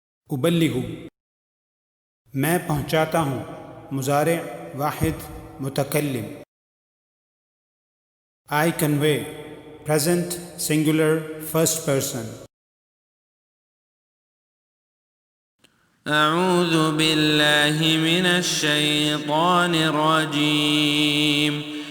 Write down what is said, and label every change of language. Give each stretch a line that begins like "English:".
Hindi: उबल्लिगु मैं पहुँचाता हूँ, मुज़ारे वाहिद मुतकल्लिम।
English: I convey, present singular first person.
Arabic: أعوذ بالله من الشيطان الرجيم.